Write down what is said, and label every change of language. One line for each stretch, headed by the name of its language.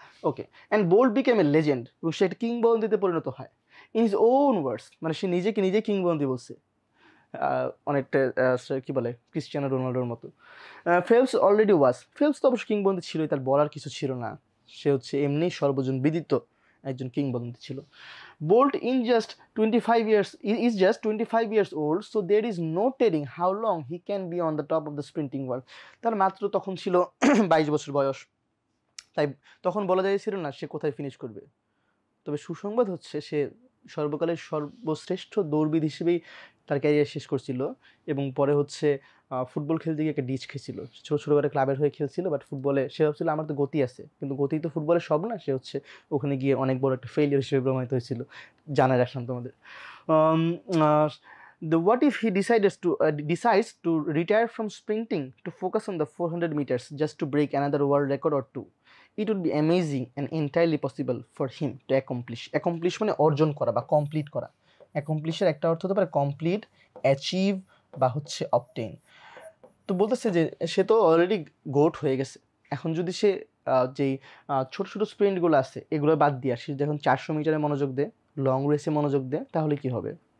English: okay, and Bolt became a legend,
Bangla: এবং সে একটা কিংবদন্তিতে পরিণত হয়।
English: in his own words,
Bangla: মানে সে নিজেকে নিজে কিংবদন্তি বলছে, অনেকটা কী বলে ক্রিস্টিয়ানো রোনাল্ডোর মতো।
English: Phelps already was,
Bangla: ফেলপস তো অবশ্য কিংবদন্তি ছিলই, তার বলার কিছু ছিল না, সে হচ্ছে এমনি সর্বজন বিদিত একজন কিংবদন্তি ছিল।
English: Bolt is just 25 years old, so there is no telling how long he can be on the top of the sprinting world.
Bangla: তার মাত্র তখন ছিল 22 বছর বয়স, তাই তখন বলা যাচ্ছিল না সে কোথায় ফিনিশ করবে। তবে সুসংবাদ হচ্ছে সে সর্বকালের সর্বশ্রেষ্ঠ দৌড়বিদ হিসেবেই তার ক্যারিয়ার শেষ করছিল, এবং পরে হচ্ছে ফুটবল খেলতে গিয়ে একটা ডিচ খেয়েছিল, ছোটো ছোটো করে ক্লাবের হয়ে খেলছিল, বাট ফুটবলে সে ভাবছিল আমার তো গতি আছে, কিন্তু গতি তো ফুটবলের সব না, সে হচ্ছে ওখানে গিয়ে অনেক বড় একটা ফেলিয়ার হিসেবে প্রমাণিত হয়েছিল। জানা রাখলাম তোমাদের।
English: What if he decides to retire from sprinting to focus on the 400 meters just to break another world record or two? It would be amazing and entirely possible for him to accomplish
Bangla: মানে অর্জন করা বা complete করা। অ্যাকমপ্লিশের একটা অর্থ হতে পারে complete, achieve বা হচ্ছে অবটেইন। তো বলতেছে যে সে তো অলরেডি গোট হয়ে গেছে, এখন যদি সে যেই ছোটো ছোটো স্প্রিন্টগুলো আছে এগুলো বাদ দিয়ে সে যখন 400 মিটারে মনোযোগ দেয়, লং রেসে মনোযোগ দেয়, তাহলে কি হবে?